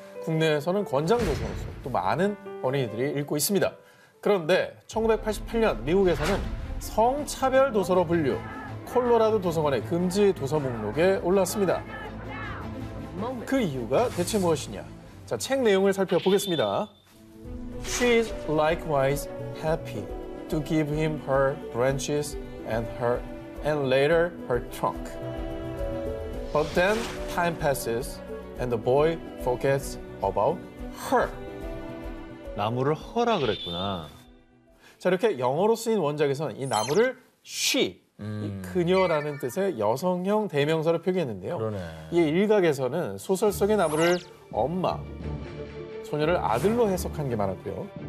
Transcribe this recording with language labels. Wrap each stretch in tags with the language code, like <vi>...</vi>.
<ko>국내에서는 권장 도서로서 또 많은 어린이들이 읽고 있습니다. 그런데 1988년 미국에서는 성차별 도서로 분류, 콜로라도 도서관의 금지 도서 목록에 올랐습니다. 그 이유가 대체 무엇이냐? 자, 책 내용을 살펴보겠습니다.</ko> <en>She is likewise happy to give him her branches and later her trunk. But then time passes and the boy forgets about her.</en> <ko>나무를 허라 그랬구나. 자, 이렇게 영어로 쓰인 원작에서는 이 나무를 she, 이 그녀라는 뜻의 여성형 대명사로 표기했는데요. 그러네. 이 일각에서는 소설 속의 나무를 엄마, 소녀를 아들로 해석한 게 많았고요.</ko>